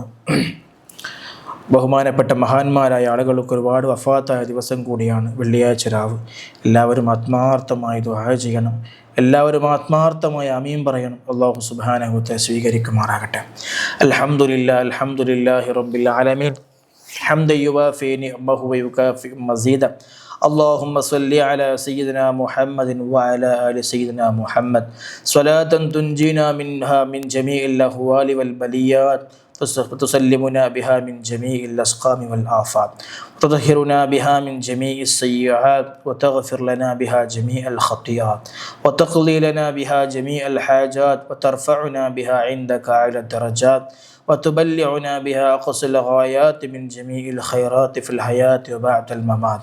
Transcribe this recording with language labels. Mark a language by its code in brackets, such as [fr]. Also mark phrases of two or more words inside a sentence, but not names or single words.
[ml] ബഹുമാനപ്പെട്ട മഹാന്മാരായ ആളുകൾക്ക് ഒരുപാട് വഫാത്തായ ദിവസം കൂടിയാണ് വെള്ളിയാഴ്ച രാവ്. എല്ലാവരും ആത്മാർത്ഥമായി ദുആ ചെയ്യണം. എല്ലാവരും ആത്മാർത്ഥമായി ആമീൻ പറയണം. [ar] الله سبحانه وتعالى [ml] സ്വീകരിക്കുമാറാകട്ടെ. [ar] الحمد لله رب العالمين حمدا يوافي نعمه ويكافئ مزيده. اللهم صل على سيدنا محمد وعلى آل سيدنا محمد صلاة تنجينا منها من جميع الأهوال والبليات وتسلمنا بها من جميع الأسقام والآفات وتطهرنا بها من جميع السيئات وتغفر لنا بها جميع الخطيئات وتقضي لنا بها جميع الحاجات وترفعنا بها عندك أعلى الدرجات وتبلغنا بها أقصى الغايات من جميع الخيرات في الحياة وبعد الممات.